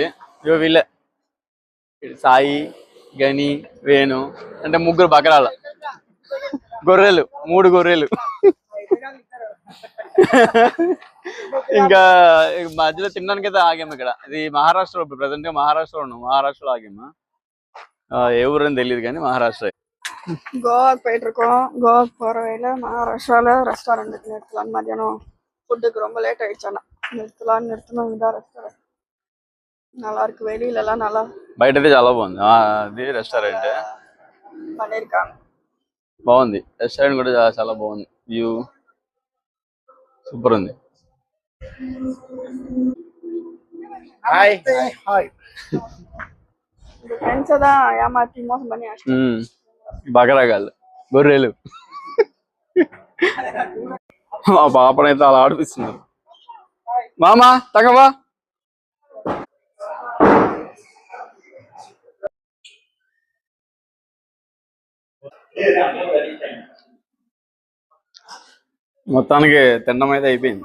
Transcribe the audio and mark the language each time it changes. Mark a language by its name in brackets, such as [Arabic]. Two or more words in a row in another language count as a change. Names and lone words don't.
[Telugu] ఇగో వీళ్ళే సాయి, గని, వేణు అంటే 3 బకరాల గొర్రెలు, 3 గొర్రెలు. ఇంకా మధ్యలో తినడానికి అయితే ఆగాము ఇక్కడ. ఇది మహారాష్ట్ర. ప్రజెంట్ గా మహారాష్ట్రలో ఉన్నాం. మహారాష్ట్రలో ఆగాము. ఏ ఊరని తెలియదు కానీ మహారాష్ట్ర. [Tamil] கோவாக்கு போயிட்டு இருக்கோம். கோவாக்கு போற வழியில மகாராஷ்டிரால ரெஸ்டாரண்ட் நிறுத்தலாம். மதியானம் ஃபுட்டுக்கு ரொம்ப லேட் ஆயிடுச்சானா நிறுத்தணும். இதான் ரெஸ்டாரண்ட் நல்லா இருக்கு. வெளியில எல்லாம் நல்லா [Telugu] బయట అయితే చాలా బాగుంది. అది రెస్టారెంట్ [Tamil] பண்ணிருக்காங்க. [Telugu] బాగుంది. రెస్టారెంట్ కూడా చాలా బాగుంది. [English] view super [Telugu] ఉంది. [English] hi hi. [Tamil] ఫ్రెండ్స్ தான் ஏமாத்தி மோசம் பண்ணி [Telugu] బకరాగాళ్ళు, గొర్రెలు. ఆ పాపనైతే అలా ఆడిపిస్తున్నారు. మామా తగవా. మొత్తానికి తినడం అయితే అయిపోయింది.